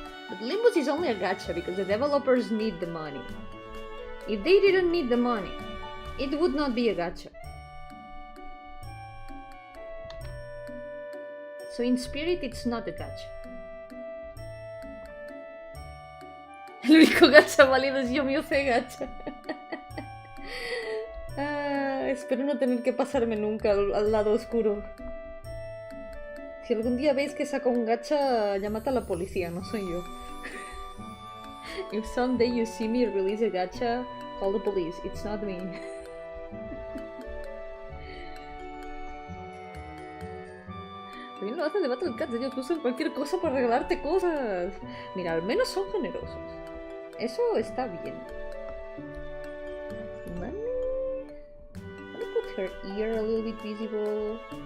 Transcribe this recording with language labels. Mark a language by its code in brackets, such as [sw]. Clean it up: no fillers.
[en] But Limbus is only a gacha because the developers need the money. If they didn't need the money, it would not be a gacha. So in spirit, it's not a gacha. [es] El único gacha válido es Yomi gacha. Espero no tener que pasarme nunca al lado oscuro. Si algún día veis que saco un gacha, llamad a la policía, no soy yo. [en] If someday you see me release a gacha, call the police, it's not me. [es] También lo hacen de Battle Cats, ellos usan cualquier cosa para regalarte cosas. Mira, al menos son generosos. Eso está bien. [en] Let me put her ear a little bit visible.